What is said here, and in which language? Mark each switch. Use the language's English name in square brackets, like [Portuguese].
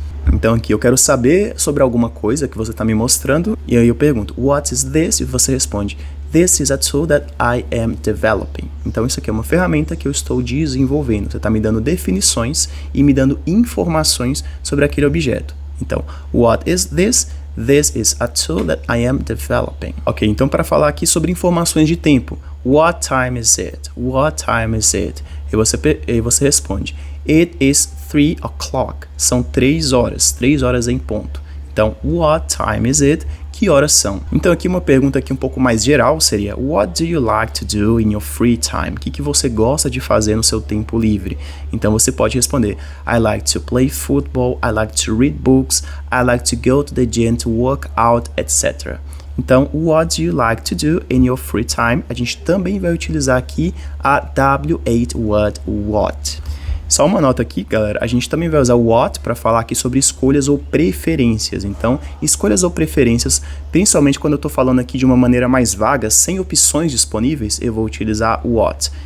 [Portuguese] Então aqui eu quero saber sobre alguma coisa que você está me mostrando, e aí eu pergunto, [English] what is this? [Portuguese] E você responde, [English] this is a tool that I am developing. [Portuguese] Então isso aqui é uma ferramenta que eu estou desenvolvendo. Você está me dando definições e me dando informações sobre aquele objeto. [English] Então, what is this? This is a tool that I am developing. [Portuguese] Ok, então para falar aqui sobre informações de tempo, [English] what time is it? What time is it? [Portuguese] E você responde, [English] it is 3 o'clock. [Portuguese] São 3 horas em ponto. Então, [English] what time is it? [Portuguese] Que horas são? Então aqui uma pergunta aqui um pouco mais geral seria [English] what do you like to do in your free time? [Portuguese] O que você gosta de fazer no seu tempo livre? Então você pode responder [English] I like to play football, I like to read books, I like to go to the gym to work out, etc. Então, what do you like to do in your free time? [Portuguese] A gente também vai utilizar aqui a W8 word what. Só uma nota aqui, galera, a gente também vai usar o what para falar aqui sobre escolhas ou preferências. Então, escolhas ou preferências, principalmente quando eu estou falando aqui de uma maneira mais vaga, sem opções disponíveis, eu vou utilizar o what.